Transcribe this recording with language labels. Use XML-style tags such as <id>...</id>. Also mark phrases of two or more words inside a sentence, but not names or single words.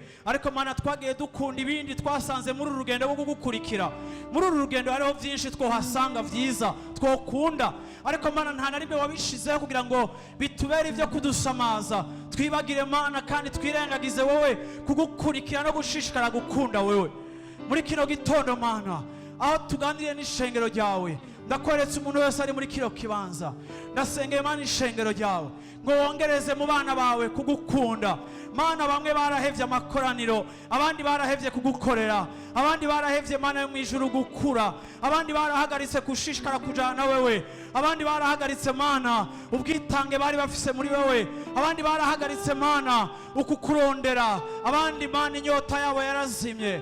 <rn>Ariko Mana twagiye dukunda ibindi twasanze muri uru rugendo rwo kugukurikira. Muri uru rugendo hariho byinshi twohasanga byiza twokunda, ariko Mana nta na rimwe wabishizeho kugira ngo bitubere ibyo kudusamaza. Twibagire Mana kandi twirengagize wowe kugukurikira no gushishikara gukunda wewe. Muri kino gitondo Mana aho tuganiriye n'ishengero ryawe, ndakweretse umuntu wese ari muri kino kibanza, ndasengeye Mana ishengero ryawe ngo wongereze mu bana bawe kugukunda. Mana bamwe barahevye amakoraniro, abandi barahevye kugukorera, abandi barahevye Mana yo mu ijuru gukura, abandi barahagaritse kushishikara kujana wewe, abandi barahagaritse Mana ubwitange bari bafise muri wewe, abandi barahagaritse Mana ukukurondera, abandi Mana inyota yabo yarazimye.</rn>